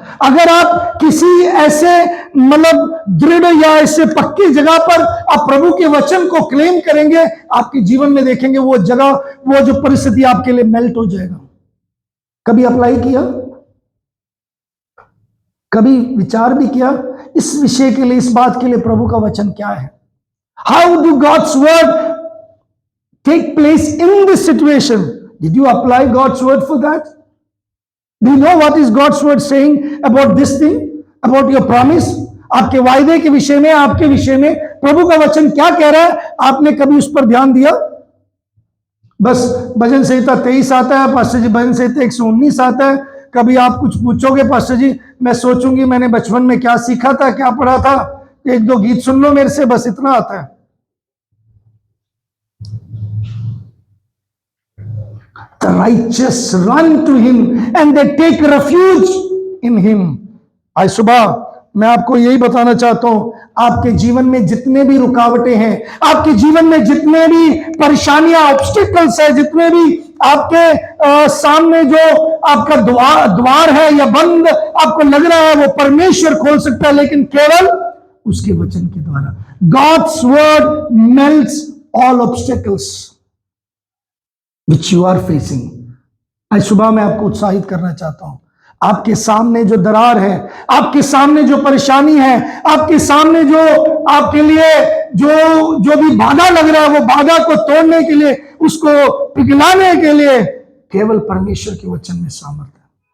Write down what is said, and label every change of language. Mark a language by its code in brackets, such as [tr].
[hi] अगर आप किसी ऐसे मतलब दृढ़ या ऐसे पक्की जगह पर आप प्रभु के वचन को क्लेम करेंगे, आपके जीवन में देखेंगे वो जगह, वो जो परिस्थिति आपके लिए मेल्ट हो जाएगा। कभी अप्लाई किया? कभी विचार भी किया इस विषय के लिए, इस बात के लिए प्रभु का वचन क्या है? [en] How do God's word take place in this situation? Did you apply God's word for that? Do you know what is God's word saying about this thing, about your promise? [hi] आपके वायदे के विषय में, आपके विषय में प्रभु का वचन क्या कह रहा है? आपने कभी उस पर ध्यान दिया? बस भजन संहिता 23 आता है पास्टर जी, भजन संहिता 119 आता है। कभी आप कुछ पूछोगे पास्टर जी, मैं सोचूंगी मैंने बचपन में क्या सीखा था, क्या पढ़ा था, एक दो गीत सुन लो मेरे से, बस इतना आता है। [en] The righteous run to him and they take refuge in him. [hi] आज सुबह मैं आपको यही बताना चाहता हूं, आपके जीवन में जितने भी रुकावटें हैं, आपके जीवन में जितने भी परेशानियां, ऑब्स्टिकल्स है, जितने भी आपके सामने जो आपका द्वार है या बंद आपको लग रहा है, वो परमेश्वर खोल सकता है, लेकिन केवल उसके वचन के द्वारा। God's word melts all obstacles which you are facing. आज सुबह मैं आपको उत्साहित करना चाहता हूं, आपके सामने जो दरार है, आपके सामने जो परेशानी है, आपके सामने जो आपके लिए जो भी बाधा लग रहा है, वो बाधा को तोड़ने के लिए, उसको पिघलाने के लिए केवल परमेश्वर के वचन में सामर्थ्य है।